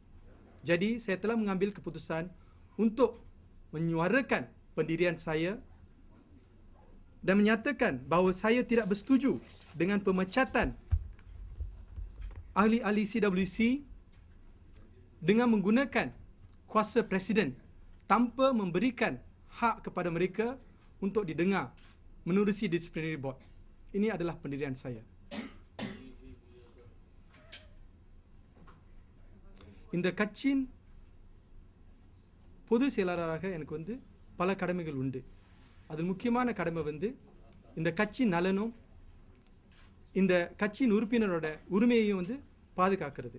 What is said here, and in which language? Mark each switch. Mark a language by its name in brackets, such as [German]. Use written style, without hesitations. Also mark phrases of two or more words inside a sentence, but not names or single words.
[Malay] Jadi saya telah mengambil keputusan untuk menyuarakan pendirian saya dan menyatakan bahawa saya tidak bersetuju dengan pemecatan ahli-ahli CWC dengan menggunakan kuasa presiden tanpa memberikan hak kepada mereka untuk didengar menerusi [English] disciplinary board. [Malay] Ini adalah pendirian saya. [Tamil] இந்த கட்சியின் பொது செயலாளராக எனக்கு வந்து பல கடமைகள் உண்டு. அதில் முக்கியமான கடமை வந்து இந்த கட்சி நலனும் இந்த கட்சியின் உறுப்பினரோட உரிமையையும் வந்து பாதுகாக்கிறது.